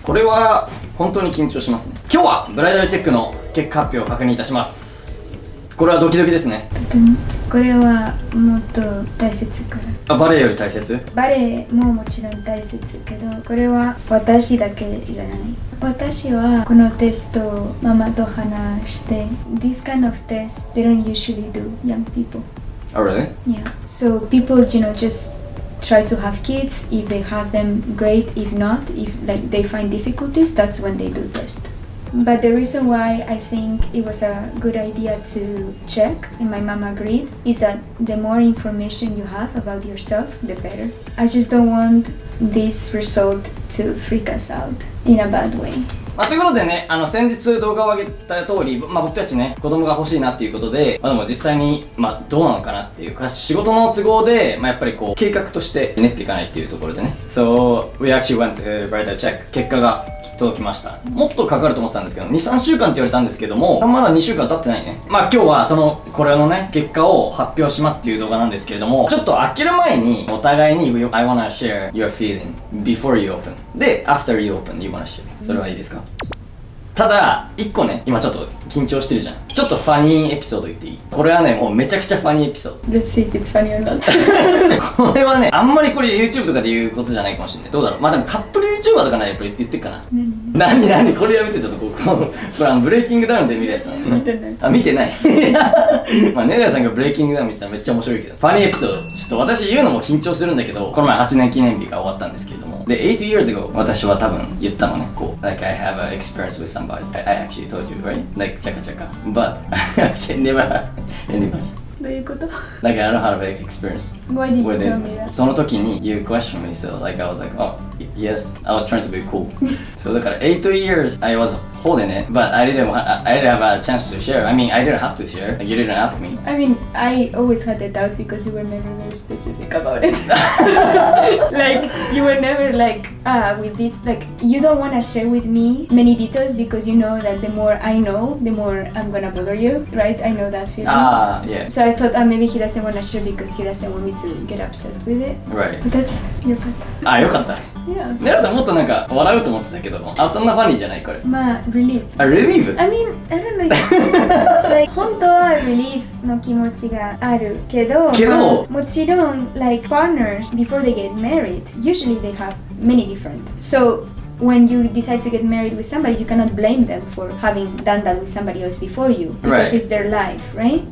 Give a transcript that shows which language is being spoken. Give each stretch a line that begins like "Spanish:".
Japanese: これは本当に緊張しますね。今日はブライダルチェックの結果発表を確認いたします。これはドキドキですね。とてもこれはもっと大切から。バレエより大切？バレエももちろん大切けど、これは私だけじゃない。私はこのテストをママと話して、
English: This kind of test they don't usually do young people. Oh really? Yeah. So people, just try to have kids. If they have them, great. If not, if like they find difficulties, that's when they do test. But the reason why I think it was a good idea to check, and my mom agreed, is that the more information you have about yourself, the better. I just don't want this result to freak us out in a bad way.
Japanese: ということでね、先日動画を上げた通り、僕たちね、子供が欲しいなっていうことで、でも実際に、どうなのかなっていうか、仕事の都合で、やっぱりこう、計画として練っていかないっていうところでね。
English: So, we actually went to bridal check.
Japanese: 結果が届きました。もっとかかると思ってたんですけど、2、3週間って言われたんですけども、まだ2週間経ってないね。今日はこれのね、結果を発表しますっていう動画なんですけれども、ちょっと開ける前に、お互いに、
English: I wanna share your feeling before you open. で、after you open, you wanna share.
Japanese: それはいいですか？ただ、1個ね、今ちょっと緊張してるじゃん。ちょっとファニーエピソード言っていい？これはね、もうめちゃくちゃファニーエピソード。
English: Let's see if it's funny or not.
Japanese: これはね、あんまりこれ YouTube とかで言うことじゃないかもしれない。どうだろう？でもカップル YouTuber とかならやっぱり言ってっかな。何これやめて、ちょっとこれブレイキングダウンで見るやつなの。見てない。見てない。ネレアさんがブレイキングダウン見てたらめっちゃ面白いけど。ファニーエピソード。ちょっと私言うのも緊張するんだけど、この前8年記念日が終わったんですけれども。
English: で、8 years ago、
Japanese: 私は多分言ったのね、
English: like I have an experience with somebody. I actually told you, right? Like, chaka chaka. But, I actually never had anybody.
Japanese: どういうこと？
English: Like, I don't have an experience. Why did you tell me that?
Japanese: その時に
English: you questioned me, so like I was like, oh, yes. I was trying to be cool. So
Japanese: だから
English: 8 years I was holding it, but I didn't have a chance to share. I mean, I didn't have to share. Like, you didn't ask me. I mean, I always had the doubt because you were never very specific about it. Like, you were never like, with this, like, you don't want to share with me many details because you know that the more I know, the more I'm gonna bother you, right? I know that feeling. Yeah. So I thought, maybe he doesn't want to share because he doesn't want me to get obsessed with it. Right. But that's your part.
Japanese: よかった。
English: Yeah.
Japanese: ネラさんもっとなんか笑うと思ってたけど、そんなファニーじゃないこれ。
English: relief. relief? I mean, I don't know. Like,
Japanese: 本当は relief の気持ちがあるけど、もちろん、
English: like, partners, before they get married, usually they have many different. So, when you decide to get married with somebody, you cannot blame them for having done that with somebody else before you because it's their life, right?